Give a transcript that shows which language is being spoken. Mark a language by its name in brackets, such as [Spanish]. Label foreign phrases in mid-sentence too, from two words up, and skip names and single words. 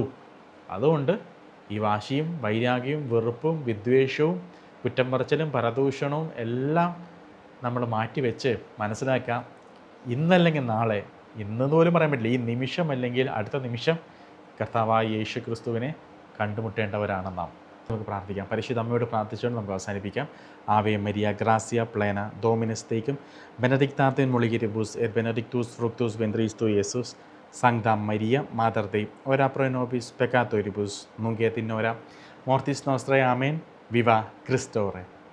[Malayalam] അതുകൊണ്ട് ഈ വാശിയും വൈരാഗ്യവും വെറുപ്പും വിദ്വേഷവും കുറ്റം പറച്ചിലും പരദൂഷണവും എല്ലാം നമ്മൾ മാറ്റിവെച്ച് മനസ്സിലാക്കാം, ഇന്നല്ലെങ്കിൽ നാളെ, ഇന്നെന്ന് പോലും പറയാൻ പറ്റില്ല, ഈ നിമിഷം അല്ലെങ്കിൽ അടുത്ത നിമിഷം കർത്താവായ യേശു ക്രിസ്തുവിനെ കണ്ടുമുട്ടേണ്ടവരാണ് നാം. നമുക്ക് പ്രാർത്ഥിക്കാം. പരിശുദ്ധ അമ്മയോട് പ്രാർത്ഥിച്ചുകൊണ്ട് നമുക്ക് അവസാനിപ്പിക്കാം. [Latin] Ave Maria gratia plena Dominus tecum benedicta tu in mulieribus et benedictus fructus ventris tui Iesus Sancta Maria, Mater Dei, ora pro nobis peccatoribus, nunc et in hora mortis nostrae. Amen. [Spanish] Viva Christo Re.